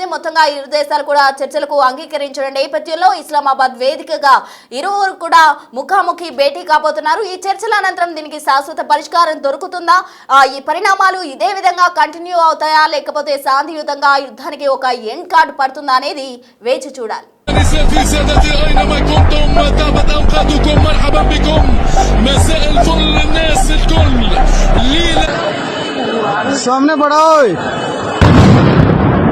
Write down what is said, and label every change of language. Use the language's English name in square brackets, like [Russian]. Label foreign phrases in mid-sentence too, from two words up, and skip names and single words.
[Telugu] మొత్తంగా ఇరు దేశాలు కూడా చర్చలకు అంగీకరించిన నేపథ్యంలో ఇస్లామాబాద్ వేదికగా ఇరువురు కూడా ముఖాముఖి భేటీ కాబోతున్నారు. ఈ చర్చల అనంతరం దీనికి శాశ్వత పరిష్కారం దొరుకుతుందా, ఈ పరిణామాలు ఇదే విధంగా కంటిన్యూ అవుతాయా లేకపోతే శాంతియుతంగా యుద్ధానికి ఒక [English] end card [Telugu] పడుతుందా అనేది వేచి చూడాలి. [Arabic] سيدي سادتي أينما كنتم طابت أوقاتكم مرحبا بكم مساء الفل للناس الكل [Hindi] सामने बढ़ाओ